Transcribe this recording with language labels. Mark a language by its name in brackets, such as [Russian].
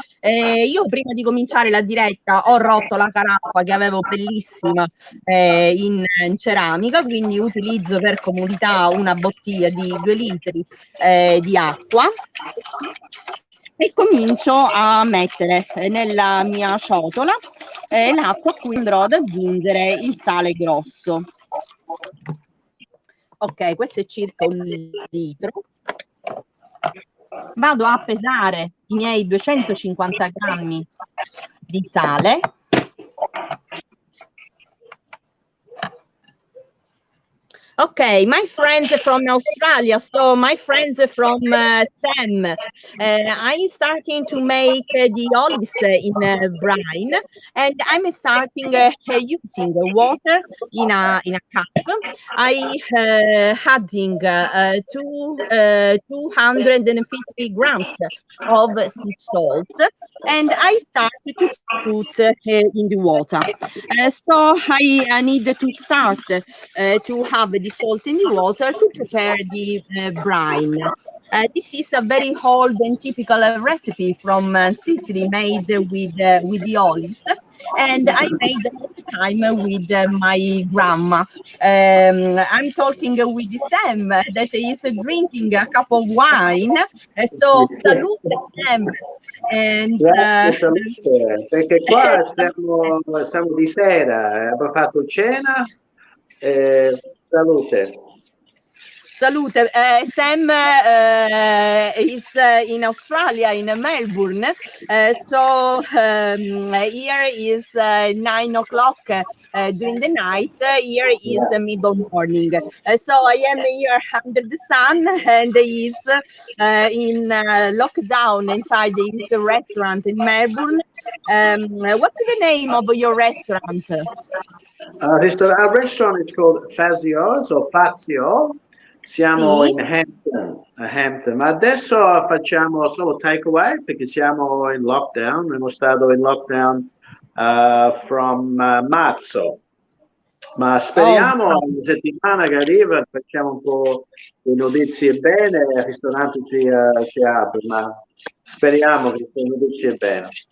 [Italian] Io prima di cominciare la diretta ho rotto la caraffa che avevo bellissima in ceramica, quindi utilizzo per comodità una bottiglia di 2 litri di acqua e comincio a mettere nella mia ciotola l'acqua a cui andrò ad aggiungere il sale grosso. Ok, questo è circa 1 litro. Vado a pesare i miei 250 grammi di sale. [English] Okay, my friends from Australia. So my friends from Sam, I'm starting to make the olives in brine, and I'm starting using water in a cup. I adding 250 grams of sea salt, and I start to put in the water. So I need to start to have the salt in the water to prepare the brine. This is a very old and typical recipe from Sicily, made with the olives, and I made all the time with my grandma. I'm talking with Sam that is drinking a cup of wine. So salute Sam. And, [Italian] Grazie, salute, perché qua siamo di sera, abbiamo fatto cena. Salute. Salute. [English] Sam is in Australia, in Melbourne. So here is 9 o'clock during the night. Here is middle morning. So I am here under the sun, and is in lockdown inside this restaurant in Melbourne. What's the name of your restaurant? Our restaurant is called Fazio's o Fazio. [Italian] Siamo Sì. in Hampton, ma adesso facciamo solo takeaway perché siamo in lockdown. Siamo stato in lockdown from marzo, ma speriamo la settimana che arriva facciamo un po' di notizie bene, il ristorante ci apre, ma speriamo che le notizie bene.